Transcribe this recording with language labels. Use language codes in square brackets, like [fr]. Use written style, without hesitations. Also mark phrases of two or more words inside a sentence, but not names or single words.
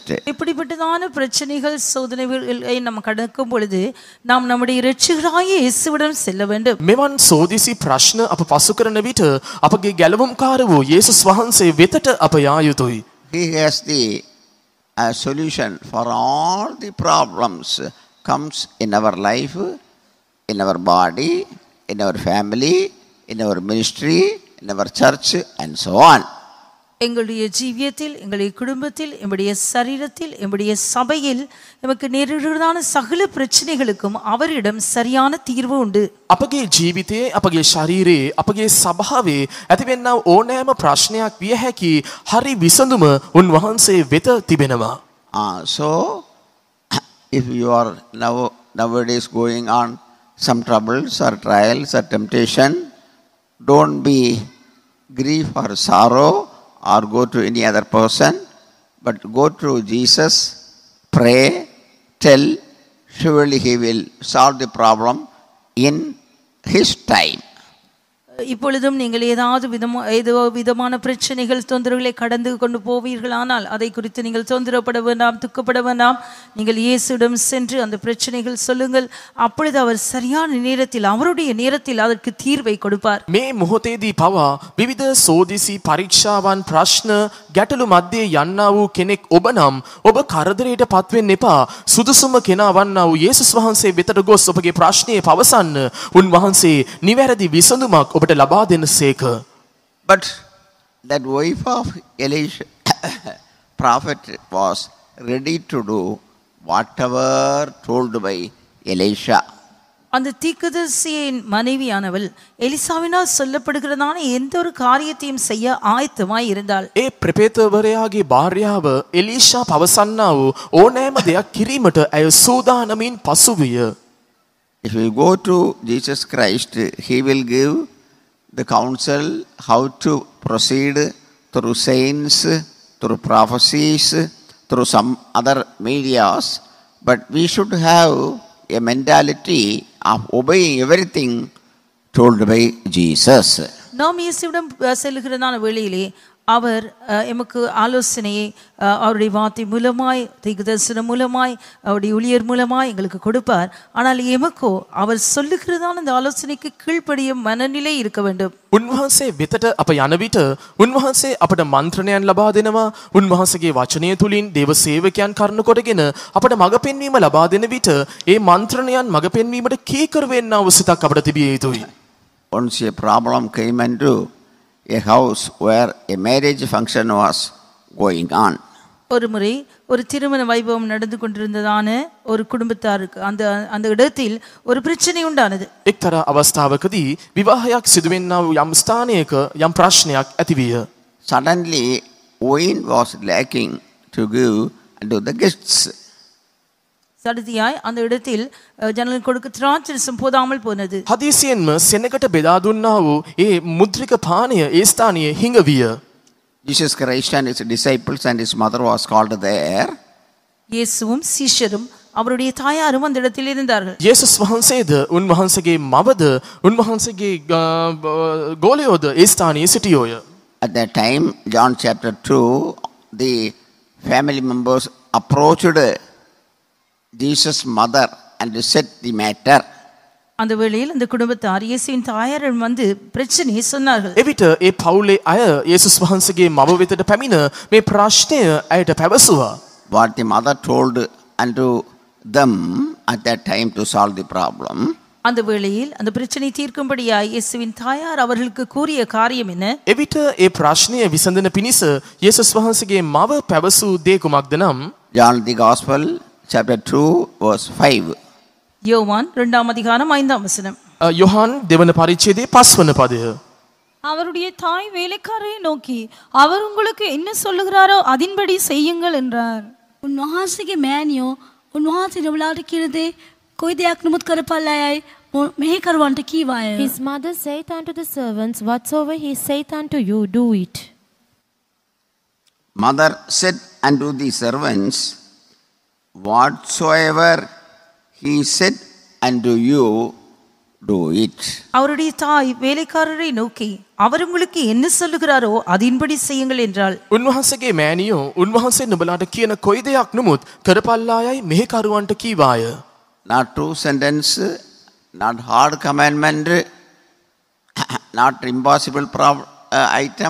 [ta] இப்படிப்பட்டதான பிரச்சனைகள் சோதனைகளை நாம் கடக்கும் பொழுது நாம் நம்முடைய இரட்சகராகிய இயேசுவிடம் செல்ல வேண்டும். [si] මෙවන් සෝදිසි ප්‍රශ්න අප පසු කරන විට අපගේ ගැලවුම්කාර වූ යේසුස් වහන්සේ වෙතට අප යා යුතුයි. [en] He has the solution for all the problems comes in our life, in our body, in our family, in our ministry, in our church and so on. [ta] எங்களுடைய ஜீவியத்தில், எங்களுடைய குடும்பத்தில், எங்களுடைய சரீரத்தில், எங்களுடைய சபையில் நமக்கு நேரிடுவதான சகல பிரச்சனைகளுக்கும் அவரிடம் சரியான தீர்வு உண்டு. [si] අපගේ ජීවිතයේ, අපගේ ශරීරයේ, අපගේ සභාවේ ඇතිවෙනා ඕනෑම ප්‍රශ්නයක් විය හැකි හරි විසඳුම උන්වහන්සේ වෙත තිබෙනවා. [en] So if you are nowadays going on some troubles or trials or temptation, don't be grief or sorrow or go to any other person, but go to Jesus, pray, tell, surely he will solve the problem in his time. [ta] இப்பொழுதும் நீங்கள் ஏதோ விதமான பிரச்சனைகள் தொந்தரவுகளை கடந்து கொண்டு போவீர்களானால் அதை குறித்து நீங்கள் தொந்தரப்பட வேண்டாம், துக்கப்பட வேண்டாம். நீங்கள் இயேசுவிடம் சென்று அந்த பிரச்சனைகள் சொல்லுங்கள். அப்பொழுது அவர் சரியான நேரத்தில், அவருடைய நேரத்தில் அதற்கு தீர்வை கொடுப்பார். [si] මේ මොහොතේදී පවා විවිධ සෝදිසි පරීක්ෂාවන් ප්‍රශ්න ගැටලු මැද්දේ යන්නා වූ කෙනෙක් ඔබ නම් ඔබ කරදරයට පත්වෙන්න එපා. සුදුසුම කෙනා වන්නා වූ යේසුස් වහන්සේ වෙතට ගොස් ඔබගේ ප්‍රශ්නය පවසන්න. උන්වහන්සේ නිවැරදි විසඳුමක් ඔබට ලබා දෙනසේක. [en] But that wife of Elisha prophet was ready to do whatever told by Elisha. [ta] அந்த தீர்க்கதரிசியின் மனைவியானவள் எலிசாவினால் சொல்லப்படுகிறதான எந்த ஒரு காரியத்தையும் செய்ய ஆயத்தமாய் இருந்தாள். [si] ඒ ප්‍රපේතවරයාගේ භාර්යාව එලීෂා පවසන්නා වූ ඕනෑම දෙයක් කිරීමට ඇය සූදානමින් පසුවිය. [en] If we go to Jesus Christ, he will give the counsel how to proceed through saints, through prophecies, through some other medias, but we should have a mentality of obeying everything told by Jesus. [ta] நாம் இயேசுவிடம் செல்லுகிறதான வேளையிலே அவர் எமக்கு ஆலோசனையை அவருடைய வார்த்தை மூலமாய், தீர்க்கதரிசனம் மூலமாய், அவருடைய ஊழியர் மூலமாய் எங்களுக்கு கொடுப்பார். ஆனால் எமக்கோ அவர் சொல்லுகிறதான அந்த ஆலோசனைக்கு கீழ்ப்படியும் மனநிலை இருக்க வேண்டும். [si] උන්වහන්සේ වෙතට අප යන විට උන්වහන්සේ අපට මන්ත්‍රණයන් ලබා දෙනවා. උන්වහන්සේගේ වචනය තුලින් දේව සේවකයන් කරන කොටගෙන අපට මඟ පෙන්වීම ලබා දෙන විට ඒ මන්ත්‍රණයන් මඟ පෙන්වීමට කීකර වෙන්නා වූ සිතක් අපට තිබිය යුතුයි. [en] Once a problem came into a house where a marriage function was going on. [ta] ஒரு முறை ஒரு திருமண வைபவம் நடந்து கொண்டிருந்ததான ஒரு குடும்பத்தாருக்கு அந்த அந்த இடத்தில் ஒரு பிரச்சனை உண்டானது. [si] එක්තරා අවස්ථාවකදී විවාහයක් සිදුවෙන්නා වූ යම් ස්ථානයක යම් ප්‍රශ්නයක් ඇතිවිය. [en] Suddenly, wine was lacking to give to the guests. [ta] சடுதியாய் அந்த இடத்தில் ஜனங்கள் கொடுக்க திராட்சரசம் போதாமல் போனது. [si] හදිසියෙන්ම සෙනගට බෙදා දුන්නා වූ ඒ මුද්‍රික පානය ඒ ස්ථානයේ හිඟවිය. [en] Jesus Christ and his disciples and his mother was called there. [ta] இயேசுவும் சீஷரும் அவருடைய தாயாரும் அந்த இடத்தில் இருந்தார்கள். [si] යේසුස් වහන්සේද උන්වහන්සේගේ මවද උන්වහන්සේගේ ගෝලයෝද ඒ ස්ථානයේ සිටියෝය. [en] At that time, John chapter 2, the family members approached Jesus' mother and said the matter. [ta] அந்த வேளையில் அந்த குடும்பத்தார் இயேசுவின் தாயாரிடம் வந்து பிரச்சனையை சொன்னார்கள். [si] එවිට ඒ පවුලේ අය යේසුස් වහන්සේගේ මව වෙතට පැමිණ මේ ප්‍රශ්නය ඇයට පැවසුවා. [en] What the mother told unto them at that time to solve the problem. [ta] அந்த வேளையில் அந்த பிரச்சனை தீர்க்கும்படியாய் இயேசுவின் தாயார் அவர்களுக்கு கூறிய காரியம் என்ன? [si] එවිට ඒ ප්‍රශ්නය විසඳන පිණිස යේසුස් වහන්සේගේ මව පැවසූ දේ කුමක්ද නම් [en] John the Gospel chapter 2 verse 5. [ta] யோவான் 2ஆம் அதிகாரம் 5ஆம் வசனம். [si] යොහන් දෙවන පරිච්ඡේදයේ 5 වන පදය. [ta] அவருடைய தாய் வேலைக்காரரை நோக்கி அவர் உங்களுக்கு என்ன சொல்லுகிறாரோ அதின்படி செய்யுங்கள் என்றார். [si] උන්වහන්සේගේ මෑණියෝ උන්වහන්සේ නබලාට කියන දේ කොයි දෙයක් නමුත් කරපල්ලායයි මෙහෙකරුවන්ට කීවාය. [en] His mother saith unto the servants, whatsoever he saith unto you, do it. Mother said unto the servants, whatsoever he said unto you, do it. [ta] அவருடைய தாய் வேலைக்காரரை நோக்கி அவர் உங்களுக்கு என்ன சொல்லுகிறாரோ அதின்படி செய்யுங்கள் என்றாள். [si] උන්වහන්සේගේ මෑණියෝ උන්වහන්සේ නුඹලාට කියන කොයි දෙයක් නමුත් කරපල්ලායයි මෙහෙකරුවන්ට කීවාය. [en] Not true sentence, not hard commandment, not impossible item.